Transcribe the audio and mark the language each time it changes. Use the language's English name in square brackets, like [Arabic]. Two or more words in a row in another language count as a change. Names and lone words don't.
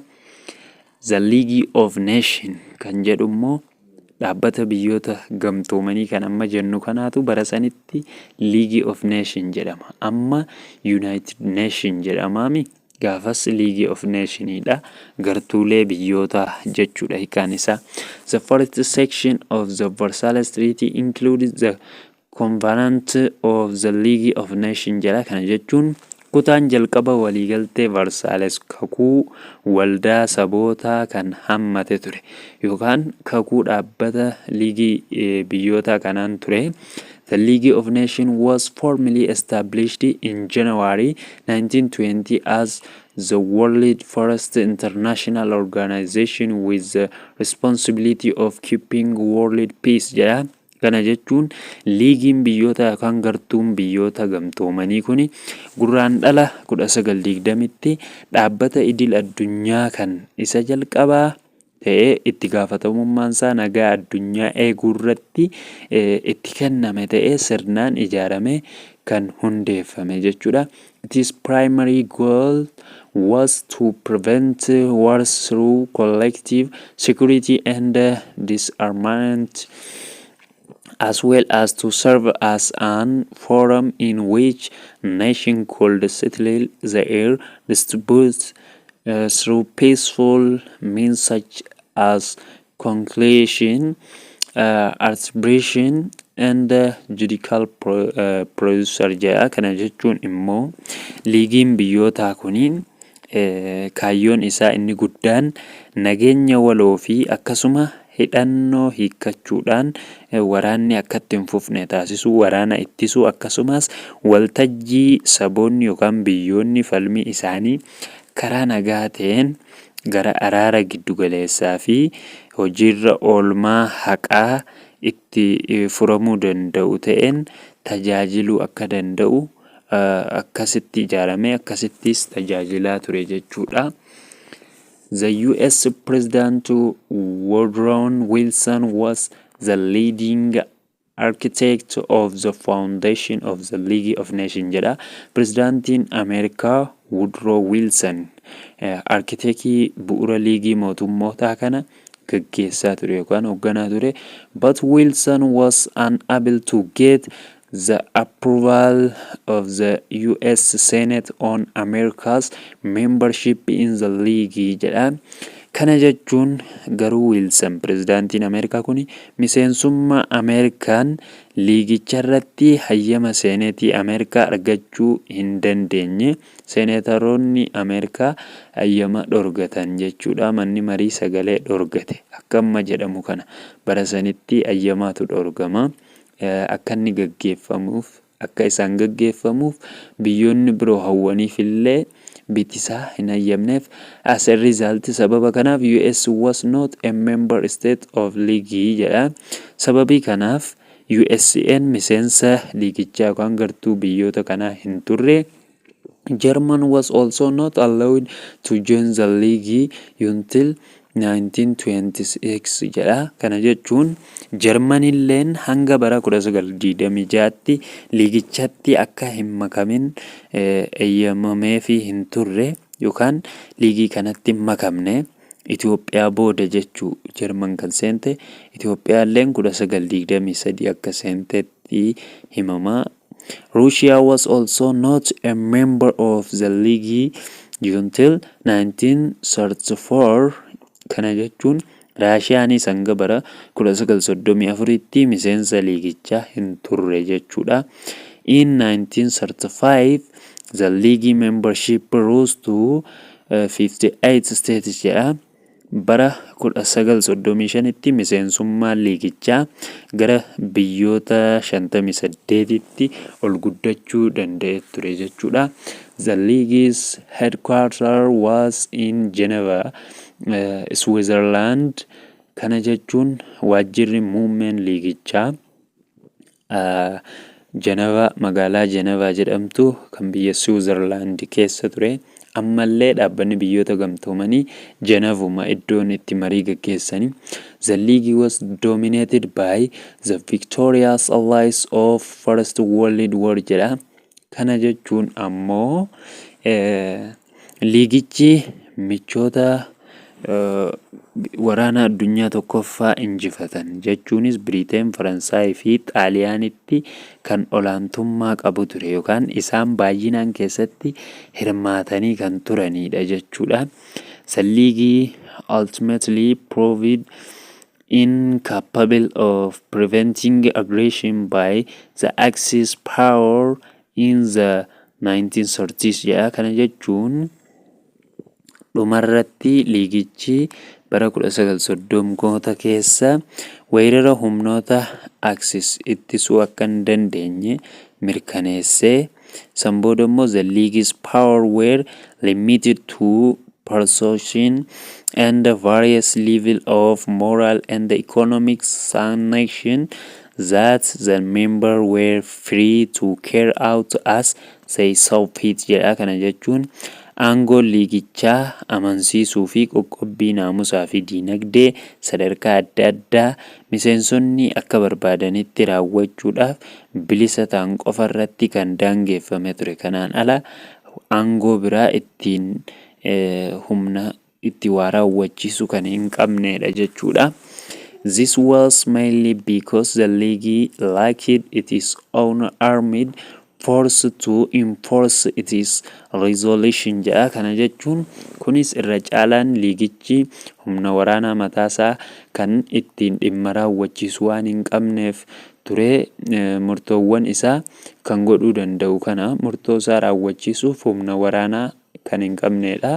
[Oromo] The League of Nations kan jedhu immoo dhaabbata biyyoota gamtoomanii kan amma jennu kanaatu bara sanitti League of Nations jedhama. Amma United Nations jedhamaami. gaafas League of Nationsdha. Gartuulee biyyoota jechuudha hiikaan isaa. [English] The first section of the Versailles Treaty includes the Covenant of the League of Nations jedha. [Oromo] Kana jechuun kutaan jalqaba waliigaltee Versailles kakuu waldaa sabootaa kan hammate ture yookaan kakuu dhaabbata liigii biyyoota kanaan ture. [English] The League of Nations was formally established in January 1920 as the world's first international organization with the responsibility of keeping world peace jedha. [Oromo] Kana jechuun liigiin biyyoota yookaan gartuun biyyoota gamtoomanii kun gurraandhala 1920tti dhaabbata idil addunyaa kan isa jalqabaa ta'ee itti gaafatamummaan isaa nagaa addunyaa eeguu irratti itti kenname ta'ee sirnaan ijaarame kan hundeeffame jechuudha. [English] Its primary goal was to prevent wars through collective security and disarmament, as well as to serve as an forum in which nations could settle their disputes through peaceful means such as conciliation, arbitration, and judicial procedure jedha. [Oromo] Kana jechuun immoo liigiin biyyoota kuniin kaayyoon isaa inni guddaan nageenya waloo fi akkasuma hidhannoo hiikkachuudhaan waraanni akka itti hin fufne taasisuu, waraana ittisuu, akkasumas waltajjii saboonni yookaan biyyoonni falmii isaanii karaa nagaa ta'een gara araara giddugaleessaa fi hojiirra oolmaa haqaa itti furamuu danda'u ta'een tajaajiluu akka danda'u akkasitti ijaaramee akkasittis tajaajilaa ture jechuudha. [English] The US President Woodrow Wilson was the leading architect of the foundation of the League of Nations jedha. [Oromo] Prezidaantiin Ameerikaa Woodrow Wilson arkitekii bu'uura liigii mootummootaa kana gaggeessaa ture yookaan hoogganaa ture. [English] But Wilson was unable to get the approval of the US Senate on America's membership in the League jedha. [Oromo] Kana jechuun garuu Wilson pirezidaantiin Ameerikaa kun miseensummaa Ameerikaan liigicha irratti hayyama seeneetii Ameerikaa argachuu hin dandeenye. Seeneetaroonni Ameerikaa hayyama dhorgatan jechuudha. Manni marii sagalee dhorgate akkama jedhamu kana bara sanitti hayyamaatu dhorgama. Akka inni gaggeeffamuuf akka isaan gaggeeffamuuf biyyoonni biroo hawwaniif illee bitisaa hin hayyamneef. [English] As a result [Oromo] sababa kanaaf [English] US was not a member state of League jedha. [Oromo] Sababii kanaaf USN miseensa liigichaa yookaan gartuu biyyoota kanaa hin turre. [English] German was also not allowed to join the League until 1926 jedha. [Oromo] Kana jechuun Jarmanilleen hanga bara 1926tti liigichatti akka hin makamin eeyyamamee fi hin turre yookaan liigii kanatti makamne. Itoophiyaa booda jechuu Jarman kan seente, Itoophiyaalleen 1923 akka seentetti himama. [English] Russia was also not a member of the League until 1934. [Oromo] Kana jechuun Raashiyaanis hanga bara 1934tti miseensa liigichaa hin turre jechuudha. [English] In 1935 the League membership rose to 58 states jedha. [Oromo] Bara 1935tti miseensummaan liigichaa gara biyyoota 58tti ol guddachuu danda'e ture jechuudha. [English] The League's headquarters was in Geneva, Switzerland. [Oromo] Kana jechuun waajjirri muummeen liigichaa Geneva, magaalaa Geneva jedhamtu kan biyya Switzerland keessa ture. Ammallee dhaabbanni biyyoota gamtoomanii Genevuma iddoon itti marii gaggeessanii. [English] The League was dominated by the victorious allies of First World War jedha. [Oromo] Kana jechuun ammoo liigichi michoota waraana addunyaa tokkoffaa injifatan jechuunis Biriteen, Faransaay fi Xaaliyaanitti kan olaantummaa qabu ture yookaan isaan baay'inaan keessatti hirmaatanii kan turanidha jechuudha. [English] The League ultimately proved incapable of preventing aggression by the Axis power in the 1930s jedha. [Oromo] Kana jechuun dhumarratti liigichi bara 1930 keessa weerara humnoota Axis ittisuu akka hin dandeenye mirkaneessee san booda immoo [English] the League's power were limited to persuasion and the various level of moral and economic sanction that the members were free to carry out as they saw fit jedha. [Oromo] Kana jechuun aangoo liigichaa amansiisuu fi qoqqobbii naamusaa fi diinagdee sadarkaa adda addaa miseensonni akka barbaadanitti raawwachuudhaaf bilisa ta'an qofa irratti kan daangeffame ture. Kanaan ala aangoo biraa ittiin humna itti waa raawwachiisu kan hin qabnedha jechuudha. [English] This was mainly because the League lacked its own armed force to enforce its resolution jedha. [Oromo] Kana jechuun kunis irra caalaan liigichi humna waraanaa mataasaa kan ittiin dhimma raawwachiisu waan hin qabneef ture. Murtoowwan isaa kan godhuu danda'u kana murtoo isaa raawwachiisuuf humna waraanaa kan hin qabnedha.